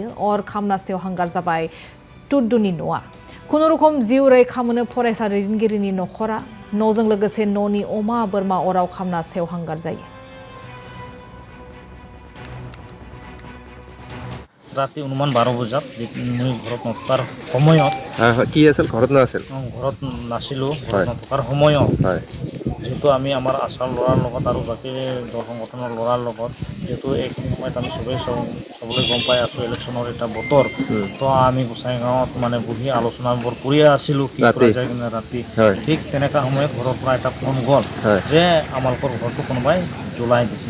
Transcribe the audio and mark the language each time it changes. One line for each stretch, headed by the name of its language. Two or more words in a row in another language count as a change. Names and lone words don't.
Rabha: अर खामना सेवहांगार जाबाय टुडुनि न'आ। खुनुरुखुम जिउ रैखा मोनो फरायसा दैदेनगिरिनि नखरा। न'जों लोगोसे न'नि अमा बोरमा अराव खामना सेवहांगार जायो।
Assamese: ৰাতি অনুমান 12 বজাত মই ঘৰত নথকাৰ সময়ত কি আছিল ঘৰত নাছিল ঘৰত নাছিলো ঘৰত নথকাৰ সময়ত যেহেতু আমি আমাৰ আছাৰ ল'ৰাৰ লগত আৰু বাকী দল সংগঠনৰ ল'ৰাৰ লগত যেহেতু এইখিনি সময়ত আমি সবেই গম পাই আছো ইলেকশ্যনৰ এটা বতৰ তো আমি গোসাইগাঁৱত মানে বহি আলোচনাবোৰ কৰি আছিলো কি কৰা যায় কিনে ৰাতি ঠিক তেনেকা সময়ত ঘৰৰ পৰা এটা ফোন গ'ল যে আমালোকৰ ঘৰটো কোনোবাই জ্বলাই দিছে।